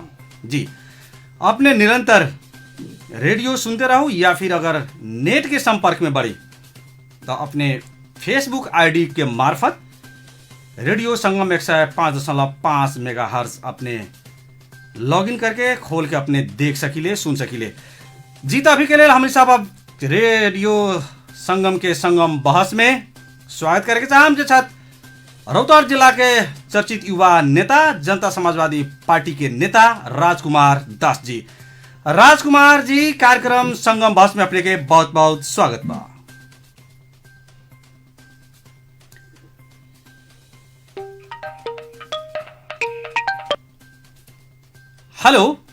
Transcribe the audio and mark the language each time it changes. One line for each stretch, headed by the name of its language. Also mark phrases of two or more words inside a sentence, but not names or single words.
Bhojpuri: जी अपने निरंतर रेडियो सुनते रहो या फिर अगर नेट के संपर्क में बढ़ी तो अपने फेसबुक आईडी के मार्फत रेडियो संगम 105.5 मेगाहर्ट्ज अपने लॉगिन करके खोल के अपने देख सकीले, सुन सकीले। जी तो अभी के लिए हम सब अब रेडियो संगम के संगम बहस में स्वागत करके चाहम जे छत रौतहट जिला के चर्चित युवा नेता, जनता समाजवादी पार्टी के नेता राजकुमार दास जी। राजकुमार जी, कार्यक्रम संगम बहस में अपने के बहुत बहुत स्वागत बा। हेलो